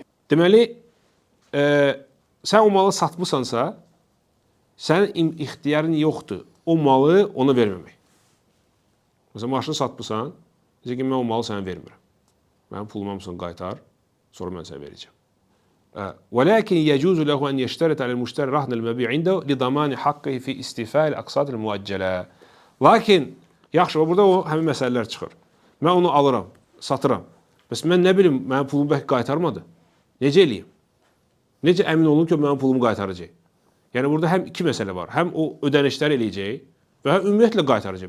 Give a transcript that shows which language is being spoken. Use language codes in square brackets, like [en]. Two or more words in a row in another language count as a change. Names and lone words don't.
[az] Deməli, sən o malı satmısansa, sənin ixtiyarın yoxdur. O malı ona verməmək. Məsələn, maşını satmısan, deyəcək ki, mən o malı sənə vermirəm. Mənim pulumu hamısını qaytar, sonra mən sənə verəcəm. [ar] ولكن يجوز له أن يشترط على المشتري رهن المبيع عنده لضمان حقه في استيفاء الأقساط المؤجلة. [az] Lakin yaxşı, burada o həmin məsələlər çıxır. Mən onu alıram, satıram. Bəs mən nə bilim, mənim pulumu bəlkə qaytarmadı. Necə eləyim? Necə əmin olum ki, mənim pulumu qaytaracaq? Yəni burada həm iki məsələ var. Həm o ödənişlər eləyəcək və həm ümumiyyətlə qaytaracaq.